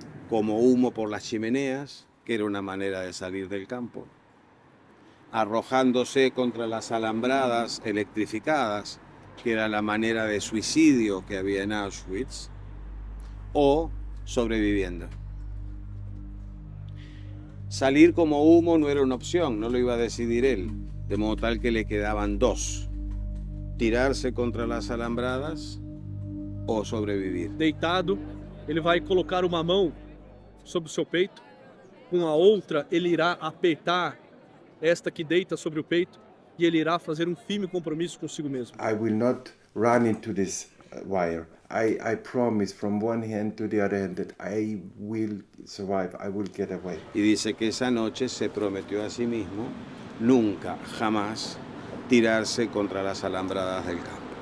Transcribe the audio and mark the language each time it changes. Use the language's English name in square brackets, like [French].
[Spanish] Como humo por las chimeneas, que era una manera de salir del campo, arrojándose contra las alambradas electrificadas, que era la manera de suicidio que había en Auschwitz, o sobreviviendo. Salir como humo no era una opción, no lo iba a decidir él, de modo tal que le quedaban 2. Tirarse contra las alambradas [Portuguese] ou sobreviver. Deitado, ele vai colocar uma mão sobre o seu peito, com a outra ele irá apertar esta que deita sobre o peito e ele irá fazer um firme compromisso consigo mesmo. [English] I will not run into this wire. I promise from one hand to the other hand that I will survive, I will get away. [Spanish] Y dice que esa noche se prometió a sí mismo nunca, jamás tirarse contra las alambradas del campo.